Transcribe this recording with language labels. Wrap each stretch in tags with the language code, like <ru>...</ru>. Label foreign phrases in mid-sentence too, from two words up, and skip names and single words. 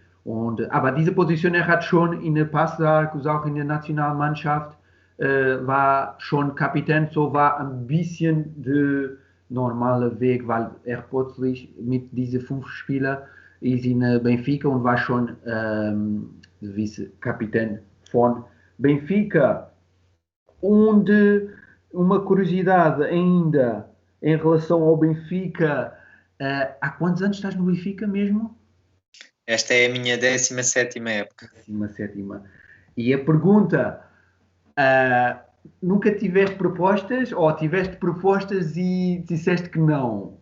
<de>Aber diese Position, hat schon in der Paço de Arcos, auch in der Nationalmannschaft, war schon Kapitän, so war ein bisschen der normale Weg, weil plötzlich mit diesen 5 Spielern ist in Benfica und war schon Vice-Kapitän von Benfica.</de> <pt>Und uma curiosidade ainda em relação ao Benfica, há quantos anos estás no Benfica mesmo? Esta é a minha 17ª época. 17ª. E a pergunta, nunca tiveste propostas, ou tiveste propostas e disseste que não?</pt>